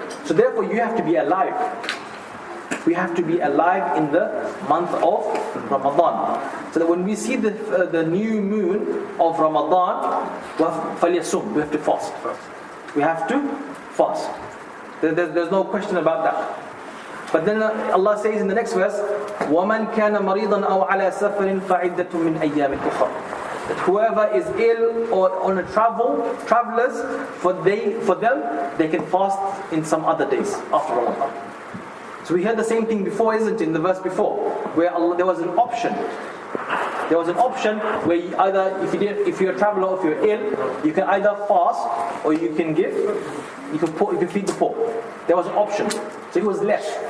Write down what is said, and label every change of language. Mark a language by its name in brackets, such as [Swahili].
[English] So therefore you have to be alive. We have to be alive in the month of Ramadan. So that when we see the new moon of Ramadan, we have to fast. We have to fast. There's no question about that. But then Allah says in the next verse, [Arabic] وَمَنْ كَانَ مَرِيضًا أَوْ عَلَى سَفَرٍ فَعِدَّةٌ مِّنْ أَيَّامٍ أُخَرٍ. [English] That whoever is ill or on a travelers, for them, they can fast in some other days after Ramadan. So we heard the same thing before, isn't it? In the verse before, where there was an option. There was an option where you either, if you're a traveler or if you're ill, you can either fast or you can feed the poor. There was an option. So it was less.